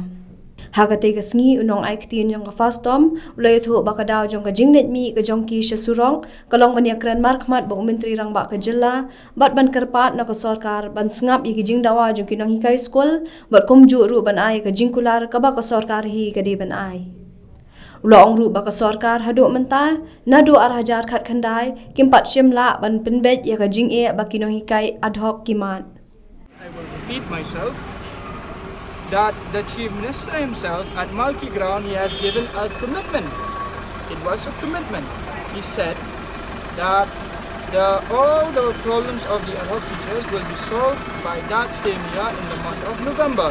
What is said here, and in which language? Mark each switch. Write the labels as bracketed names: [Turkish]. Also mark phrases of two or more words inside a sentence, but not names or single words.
[Khasi] Hagate ka sngi unong aiktin jong ka Fastom ulay thu bakadaw jong ka jingnet mi ka jong ki syasurong kalong banyakran markmat ba Myntri Rangbah ka jilla bat ban karpat na ka Sarkar ban sngap yi jing Dawa jong kinong hikay school bat kumju ru ban ay ka jingkular ka ba ka Sarkar hi ka de ban ay. Ulaong ru baka Sarkar haduk mentah nadu arhajar khat khandai kimpat shimla ban penbet ya ka jing e bakino hikai [English] ad hoc [Khasi] kimat. [English] I will repeat myself that the Chief Minister himself at Malki Ground, he has given a commitment. It was a commitment. He said that all the problems of the ad hoc teachers will be solved by that same year in the month of November.